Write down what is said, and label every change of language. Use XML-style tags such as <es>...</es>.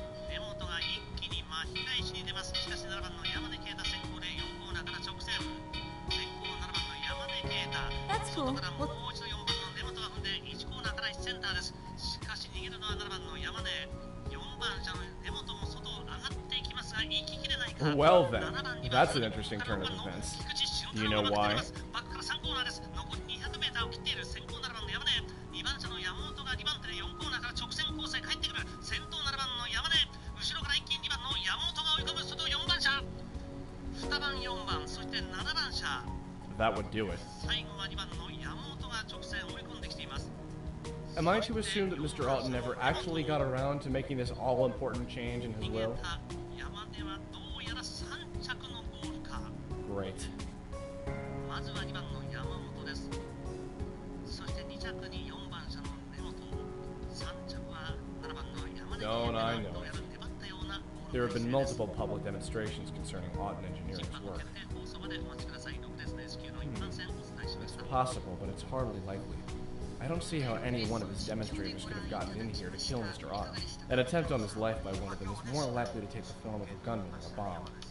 <ja>根本が一気に巻き返しに出ます。しかし7番の山根啓太先行で4コーナーから直線。先行7番の山根啓太。外からもう一度4番の根本が踏んで1コーナーから1センターです。しかし逃げるのは7番の山根。4番車の根本も外を上がっていきますが、行ききれないか。</ja> <en>Well then, that's an interesting turn of events. Do you know why?</en> <ja>バックから3コーナーです。残り 200m を切っている先行7番の山根。 2番車の山本が2番手で4コーナーから直線コースへ帰ってくる。先頭7番の山根。後ろから一気に2番の山本が追い込む。外4番車。2番4番、そして7番車。</ja> <en>That would do it.</en> <ja>最後は2番の山本が直線追い込んできています。</ja> <en>Am I to assume that Mr. Alton never actually got around to making this all-important change in his will?</en> <ja>山根はどうやら3着のゴールか。</ja> <en>Great.</en> <ja>まずは2番の山本です。そして2着に4番車の根本。 3着は7番の山根。</ja> <en>Don't I know</en> <ja>どうやら粘ったような。</ja> <en>There have been multiple public demonstrations concerning Alton Engineering's work.</en> <ja>決定放送までお待ちください。6ですね。至急の一般線お伝えしまし</ja> <en>It's</en> <ja>た。</ja> <en>possible, but it's hardly likely. I don't see how any one of his demonstrators could have gotten in here to kill Mr. Otto. An attempt on his life by one of them is more likely to take the form of a gunman or a bomb.</en>